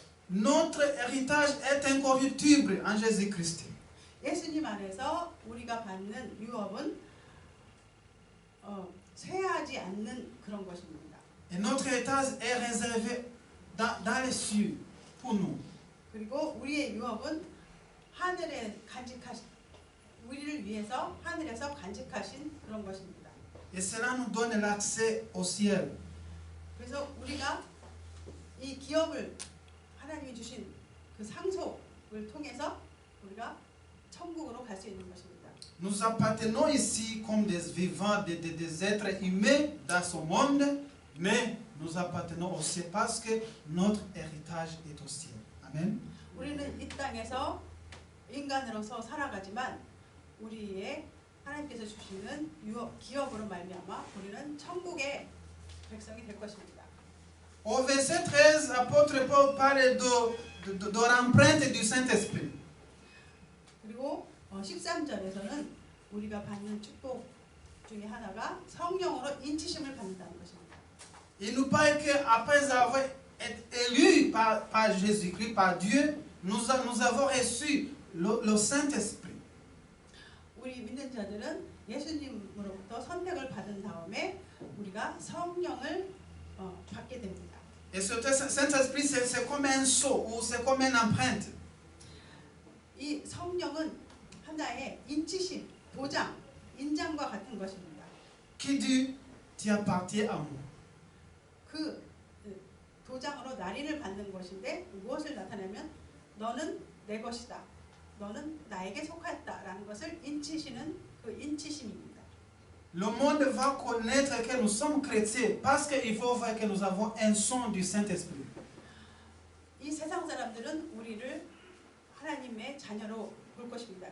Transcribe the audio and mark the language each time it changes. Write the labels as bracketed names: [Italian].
[French] Notre héritage est incorruptible en Jésus-Christ. [Korean] 예수님 안에서 우리가 받는 유업은 쇠하지 않는 그런 것입니다. [French] Et notre héritage est réservé dans les cieux pour nous. [Korean] 그리고 우리의 유업은 하늘에 우리를 위해서 하늘에서 간직하신 그런 것입니다. [French] Et cela nous donne l'accès au ciel. [Korean] 그래서 우리가 이 기업을 하나님이 주신 그 상속을 통해서 우리가 천국으로 갈 수 있는 것입니다. [French] Nous appartenons ici comme des vivants, des êtres humains dans ce monde, mais nous appartenons aussi parce que notre héritage est au ciel. Amen. [Korean] 우리는 이 땅에서 인간으로서 살아가지만 우리의 하나님께서 주시는 기업으로 말미암아 우리는 천국의 백성이 될 것입니다. [French] Au verset 13, l'apôtre Paul parle de l'empreinte du Saint-Esprit. [Korean] 그리고 13절에서는 우리가 받는 축복 중에 하나가 성령으로 인치심을 받는다는 것입니다. [French] Il nous parle qu'après avoir été élus par Jésus-Christ, par Dieu, nous avons reçu le Saint-Esprit. [Korean] 우리 믿는 자들은 예수님으로부터 선택을 받은 다음에 우리가 성령을 받게 됩니다. [French] Et ce Saint-Esprit, c'est comme un sceau ou c'est comme une empreinte. [Korean] 이 성령은 하나의 인치심, 도장, 인장과 같은 것입니다. [French] Qui dit, tu appartiens à moi. [Korean] 그 도장으로 날인을 받는 것인데 무엇을 나타내면 너는 내 것이다. 너는 나에게 속하였다라는 것을 인치시는 그 인치심입니다. [French] Le monde va connaître que nous sommes chrétiens parce qu'il faut voir que nous avons un son du Saint-Esprit. [Korean] 이 세상 사람들은 우리를 하나님의 자녀로 볼 것입니다.